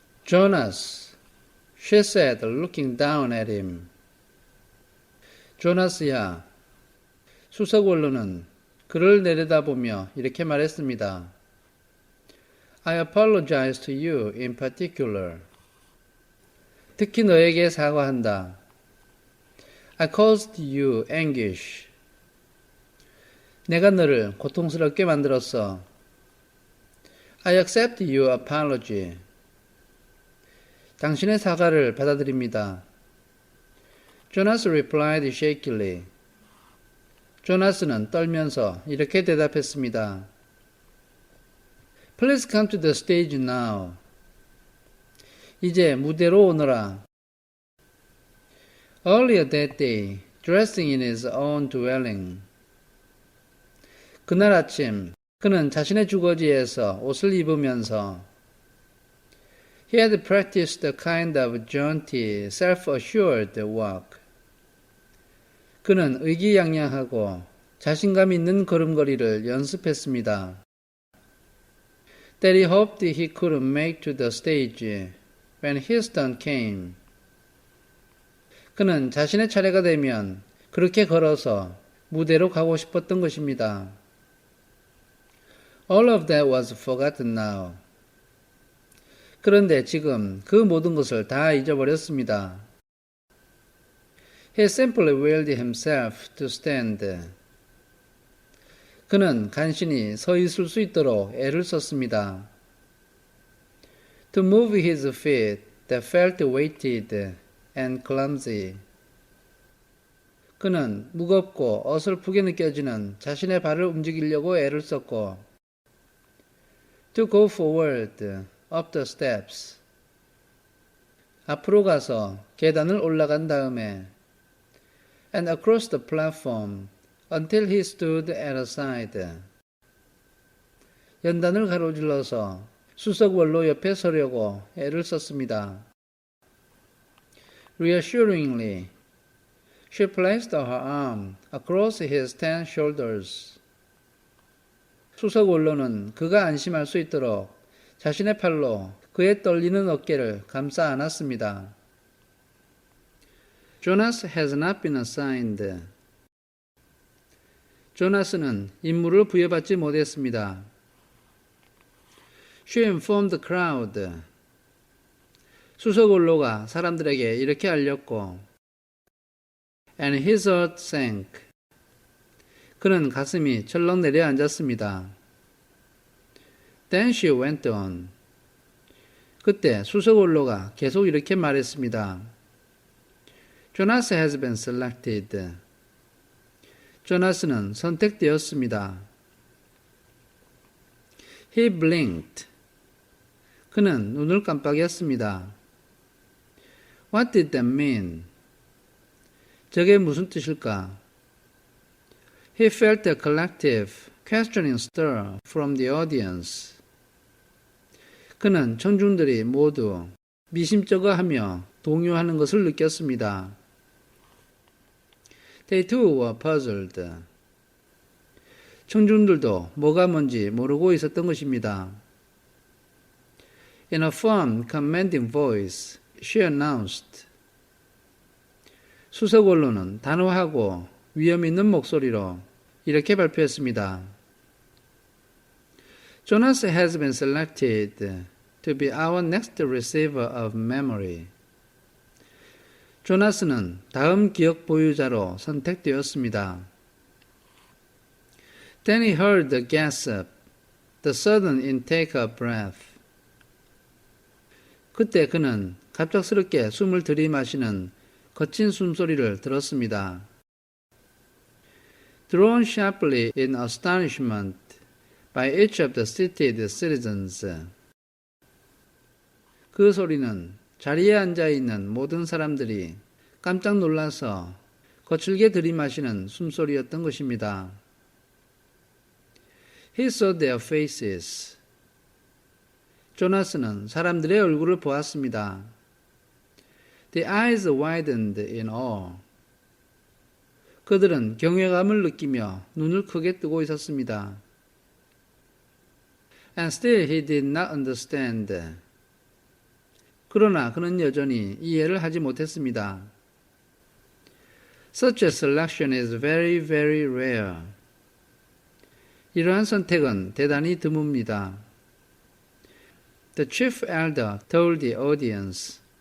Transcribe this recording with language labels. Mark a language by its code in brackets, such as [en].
[en] Jonas, she said, looking down at him. [ko] 조나스야, 수석 원로는 그를 내려다보며 이렇게 말했습니다. [en] I apologize to you in particular. [ko] 특히 너에게 사과한다. [en] I caused you anguish. [ko] 내가 너를 고통스럽게 만들었어. [en] I accept your apology. [ko] 당신의 사과를 받아들입니다. [en] Jonas replied shakily. [ko] 조나스는 떨면서 이렇게 대답했습니다. [en] Please come to the stage now. [ko] 이제 무대로 오너라. [en] Earlier that day, dressing in his own dwelling. [ko] 그날 아침, 그는 자신의 주거지에서 옷을 입으면서 [en] He had practiced a kind of jaunty, self-assured walk. [ko] 그는 의기양양하고 자신감 있는 걸음걸이를 연습했습니다. [en] That he hoped he could make to the stage when his turn came. [ko] 그는 자신의 차례가 되면 그렇게 걸어서 무대로 가고 싶었던 것입니다. [en] All of that was forgotten now. [ko] 그런데 지금 그 모든 것을 다 잊어버렸습니다. [en] He simply willed himself to stand. [ko] 그는 간신히 서 있을 수 있도록 애를 썼습니다. [en] To move his feet that felt weighted and clumsy. [ko] 그는 무겁고 어설프게 느껴지는 자신의 발을 움직이려고 애를 썼고 [en] To go forward up the steps. [ko] 앞으로 가서 계단을 올라간 다음에 [en] and across the platform until he stood at a side. [ko] 연단을 가로질러서 수석원로 옆에 서려고 애를 썼습니다. [en] Reassuringly, she placed her arm across his tan shoulders. [ko] 수석원로는 그가 안심할 수 있도록 자신의 팔로 그의 떨리는 어깨를 감싸 안았습니다. [en] Jonas has not been assigned. [ko] 조나스는 임무를 부여받지 못했습니다. [en] She informed the crowd. [ko] 수석원로가 사람들에게 이렇게 알렸고 [en] And his heart sank. [ko] 그는 가슴이 철렁 내려앉았습니다. [en] Then she went on. [ko] 그때 수석원로가 계속 이렇게 말했습니다. [en] Jonas has been selected. [ko] 조나스는 선택되었습니다. [en] He blinked. [ko] 그는 눈을 깜빡였습니다. [en] What did that mean? [ko] 저게 무슨 뜻일까? [en] He felt a collective, questioning stir from the audience. [ko] 그는 청중들이 모두 미심쩍어하며 동요하는 것을 느꼈습니다. [en] They too were puzzled. [ko] 청중들도 뭐가 뭔지 모르고 있었던 것입니다. [en] In a firm, commanding voice, she announced. [ko] 수석원로는 단호하고 위험 있는 목소리로 이렇게 발표했습니다. [en] Jonas has been selected to be our next receiver of memory. [ko] 조나스는 다음 기억 보유자로 선택되었습니다. [en] Then he heard the gasp, the sudden intake of breath. [ko] 그때 그는 갑작스럽게 숨을 들이마시는 거친 숨소리를 들었습니다. [en] Drawn sharply in astonishment by each of the seated citizens. [ko] 그 소리는 자리에 앉아있는 모든 사람들이 깜짝 놀라서 거칠게 들이마시는 숨소리였던 것입니다. [en] He saw their faces. [ko] 조나스는 사람들의 얼굴을 보았습니다. [en] The eyes widened in awe. [ko] 그들은 경외감을 느끼며 눈을 크게 뜨고 있었습니다. [en] And still he did not understand. [ko] 그러나 그는 여전히 이해를 하지 못했습니다. [en] Such a selection is very, very rare. [ko] 이러한 선택은 대단히 드뭅니다. [en] The chief elder told the audience.